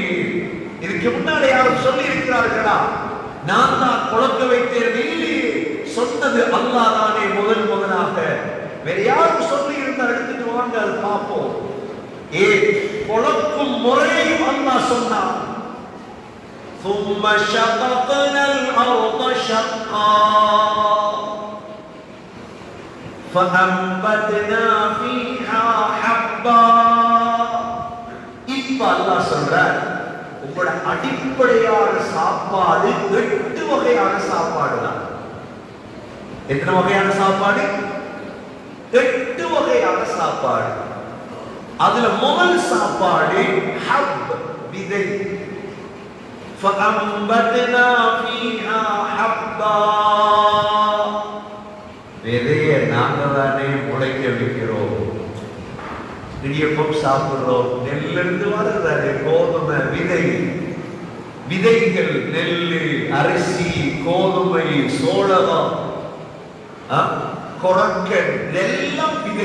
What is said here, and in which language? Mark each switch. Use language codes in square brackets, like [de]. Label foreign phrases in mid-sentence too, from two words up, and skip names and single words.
[ta] இதுக்கு முன்னாலே யாரும் சொல்லி இருக்கிறார்களா? நான் தான் புழக்க வைத்தேன் இல்லையே. சொன்னது அல்லாஹ் தானே முதலாக. வேற யாரும் சொல்லி இருந்தா எடுத்துட்டு வாங்க, அது பார்ப்போம். புழக்கும் முறையும் அல்லாஹ் சொன்னான். [ar] ثم شققنا الأرض شقا فأنبتنا فيها حبا. [ta] இப்ப அல்லாஹ் சொல்றார், உங்களோட அடிப்படையான சாப்பாடு 8 வகையான சாப்பாடு தான். எத்தனை வகையான சாப்பாடு? 8 வகையான சாப்பாடு. அதுல முதல் சாப்பாடு ஹப், விதை. [ar] فأنبتنا فيها حبا. [ta] விதையை நாங்க தானே முளைக்க வைக்கிறோம். இடியப்பம் சாப்பிடுறோம், நெல்லிருந்து வளர்றாரு கோதுமை விதை. விதைகள் நெல்லு, அரிசி, கோதுமை, சோளம், கொரக்கன் எல்லாம் விதை.